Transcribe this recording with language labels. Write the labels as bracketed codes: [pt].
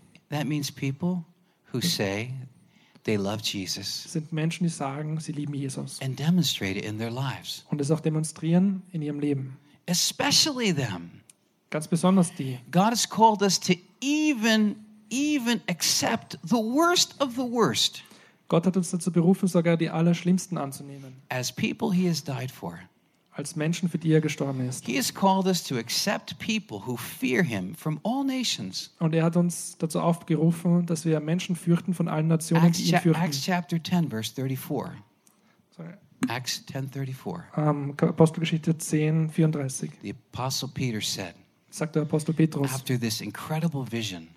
[en] That means people who say they love Jesus. [de] Sind Menschen, die sagen, sie lieben Jesus. [en] And demonstrate it in their lives. [de] Und es auch demonstrieren in ihrem Leben. [en] Especially them. [de] Ganz besonders die. [en] God has called us to even accept the worst of the worst. [de] Gott hat uns dazu berufen, sogar die Allerschlimmsten anzunehmen. [en] As people he has died for. [de] Als Menschen, für die er gestorben ist. [en] He has called us to accept people who fear him from all nations. [de] Und er hat uns dazu aufgerufen, dass wir Menschen fürchten von allen Nationen, die ihn fürchten. [en] Acts chapter 10, verse 34. Sorry. Acts 10:34. [de] Apostelgeschichte 10:34. [en] The Apostle Peter said. [de] Sagt der Apostel Petrus. [en] After this incredible vision.